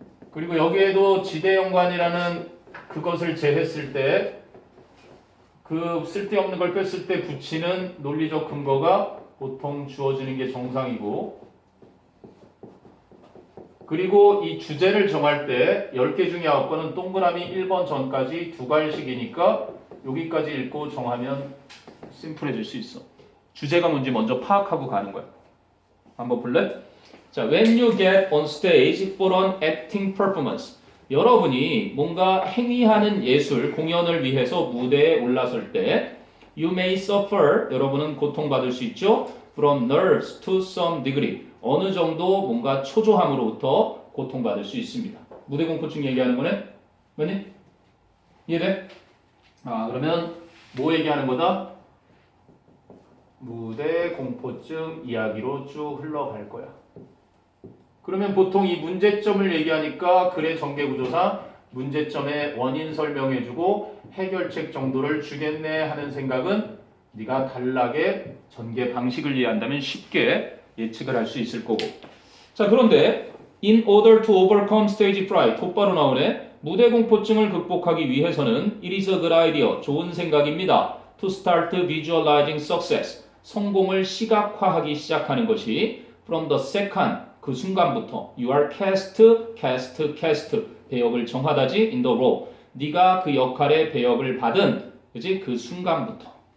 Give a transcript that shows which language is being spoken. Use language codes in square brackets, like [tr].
[ko] 그리고 여기에도 지대연관이라는 그것을 제했을 때 그 쓸데없는 걸 뺐을 때 붙이는 논리적 근거가 보통 주어지는 게 정상이고, 그리고 이 주제를 정할 때 10개 중에 9건은 동그라미 1번 전까지 두 갈식이니까 여기까지 읽고 정하면 심플해질 수 있어. 주제가 뭔지 먼저 파악하고 가는 거야. 한번 볼래? [en] 자, when you get on stage for an acting performance. [ko] 여러분이 뭔가 행위하는 예술, 공연을 위해서 무대에 올라설 때 [en] you may suffer, [ko] 여러분은 고통받을 수 있죠. [en] from nerves to some degree. [ko] 어느 정도 뭔가 초조함으로부터 고통받을 수 있습니다. 무대 공포증 얘기하는 거네? 맞니? 이해돼? 그러면 뭐 얘기하는 거다? 무대 공포증 이야기로 쭉 흘러갈 거야. 그러면 보통 이 문제점을 얘기하니까 글의 전개구조상 문제점의 원인 설명해주고 해결책 정도를 주겠네 하는 생각은 네가 단락의 전개 방식을 이해한다면 쉽게 예측을 할 수 있을 거고. [en] 자, 그런데 in order to overcome stage fright, [ko] 곧바로 나오네. 무대 공포증을 극복하기 위해서는 [en] it is a good idea, [ko] 좋은 생각입니다. [en] to start visualizing success, [ko] 성공을 시각화하기 시작하는 것이 [en] from the second, [ko] 그 순간부터 [en] you are cast, [ko] 배역을 정하다지 [en] in the role, [ko] 네가 그 역할의 배역을 받은, 그지? 그 순간부터.